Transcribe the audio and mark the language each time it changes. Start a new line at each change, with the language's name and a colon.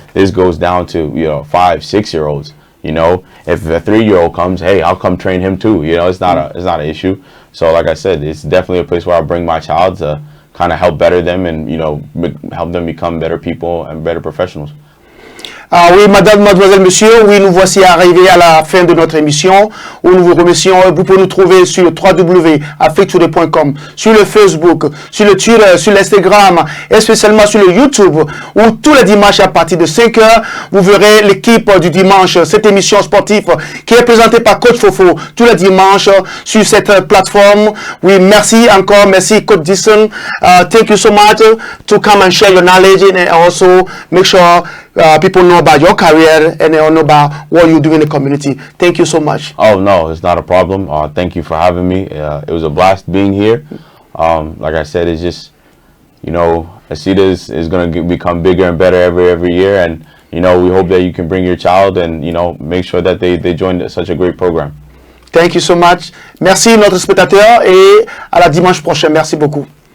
English: This goes down to 5-6 year olds. If a 3-year-old comes, hey, I'll come train him too. It's not an issue. So like I said, it's definitely a place where I bring my child to kind of help better them and help them become better people and better professionals.
French: Oui, madame, mademoiselle, monsieur, oui, nous voici arrivés à la fin de notre émission où nous vous remercions. Vous pouvez nous trouver sur le www.afriquetoday.com, sur le Facebook, sur le Twitter, sur l'Instagram et spécialement sur le YouTube où tous les dimanches à partir de 5 heures, vous verrez l'équipe du dimanche, cette émission sportive qui est présentée par Coach Fofo tous les dimanches sur cette plateforme. Oui, merci encore, merci Coach Disson.
English: Thank you so much to come and share your knowledge and also make sure people know about your career and they all know about what you do in the community. Thank you so much. Oh, no, it's not a problem. Thank you for having me. It was a blast being here. Like I said, it's just, CEDA is going to become bigger and better every year. And, we hope that you can bring your child and, make sure that they join such a great program. Thank you so much.
French: Merci, notre spectateur, et à la dimanche prochain. Merci beaucoup.